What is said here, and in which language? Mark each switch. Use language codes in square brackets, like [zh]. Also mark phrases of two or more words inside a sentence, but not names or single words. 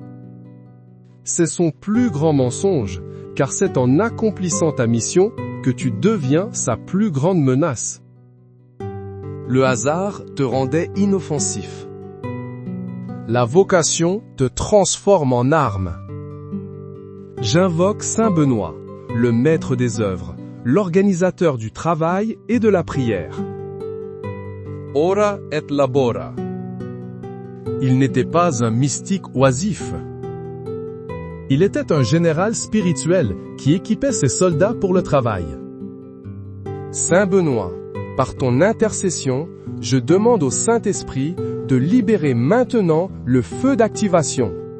[fr] C'est son plus grand mensonge, car c'est en accomplissant ta mission que tu deviens sa plus grande menace. le hasard te rendait inoffensif. La vocation te transforme en arme. J'invoque Saint Benoît, le maître des œuvres, l'organisateur du travail et de la prière. [la] Ora et labora. [fr] Il n'était pas un mystique oisif. Il était un général spirituel qui équipait ses soldats pour le travail. Saint Benoît, par ton intercession, je demande au Saint-Esprit de libérer maintenant le feu d'activation.